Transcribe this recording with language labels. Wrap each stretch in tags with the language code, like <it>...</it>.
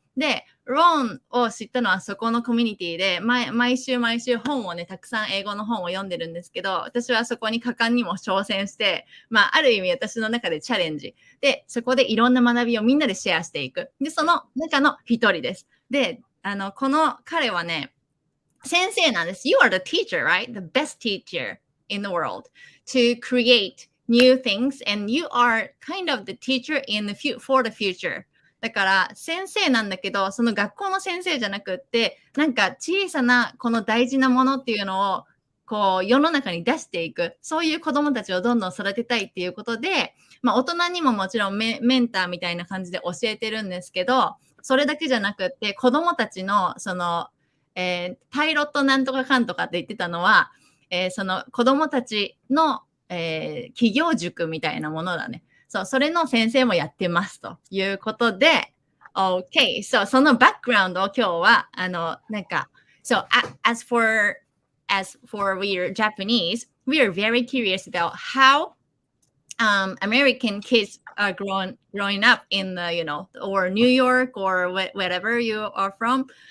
<ja>で、ロンを知ったのはそこのコミュニティで、毎週本をね、たくさん英語の本を読んでるんですけど、私はそこに果敢にも挑戦して、ある意味私の中でチャレンジ。で、そこでいろんな学びをみんなでシェアしていく。で、その中の一人です。で、この彼はね、先生なんです。</ja> <en>You are the teacher, right? The best teacher in the world to create new things, and you are kind of the teacher for the future.</en> <ja>だから先生なんだけど、その学校の先生じゃなくって、なんか小さなこの大事なものっていうのをこう世の中に出していく、そういう子どもたちをどんどん育てたいっていうことで、大人にももちろんメンターみたいな感じで教えてるんですけど、それだけじゃなくって子どもたちのその、パイロットなんとかかんとかって言ってたのは、その子どもたちの、企業塾みたいなものだね。そう、それの先生もやってますということで、OK。</ja> <en>So、</en> <ja>そのバックグラウンドを今日は、なんか、</ja> <en>So, as for we are Japanese, we are very curious about how American kids are growing up in the, or New York or wherever you are from.</en>